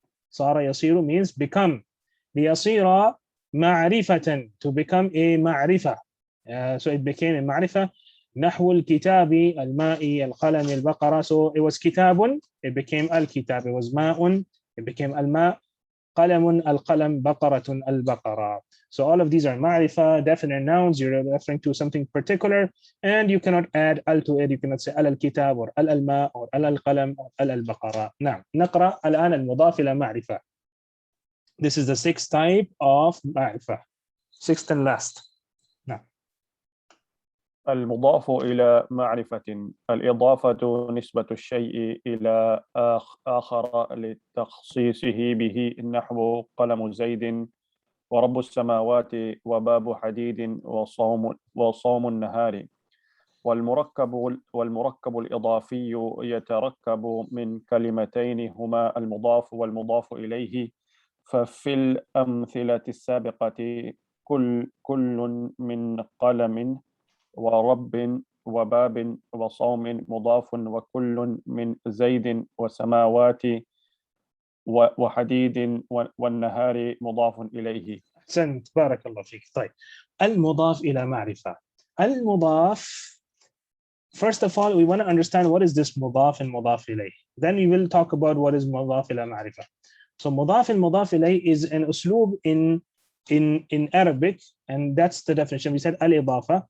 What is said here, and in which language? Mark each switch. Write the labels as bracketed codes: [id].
[ar] صار يصير [en] means become. [ar] ليصير معرفة [en] to become a [ar] معرفة. [en] So it became a معرفة. [ar] نحو الكتاب, الماء, القلم, البقرة. [en] So it was كتاب, it became الكتاب. It was ماء, it became الماء. [ar] قلم, القلم. بقرة, البقرة. [en] So all of these are معرفة, definite nouns. You're referring to something particular, and you cannot add al to it. You cannot say al الكتاب or al الماء or al القلم or al البقرة. [ar] نعم. نقرأ الآن المضاف إلى معرفة. [en] This is the sixth type of معرفة. Sixth and last. [ar] نعم. المضاف إلى معرفة: الإضافة نسبة الشيء إلى آخر لتخصيصه به، نحو قلم زيد، ورب السماوات، وباب حديد، وصوم النهار. والمركب الإضافي يتركب من كلمتين هما المضاف والمضاف إليه. ففي الأمثلة السابقة كل من قلم ورب وباب وصوم مضاف، وكل من زيد وسماوات وحديد والنهار مضاف إليه. أحسنت بارك الله فيك. طيب المضاف إلى معرفة. [en] المضاف, first of all we want to understand what is this مضاف and مضاف إليه. Then we will talk about what is مضاف إلى معرفة. So مضاف and مضاف إليه is an أسلوب in Arabic, and that's the definition. We said al-idafa.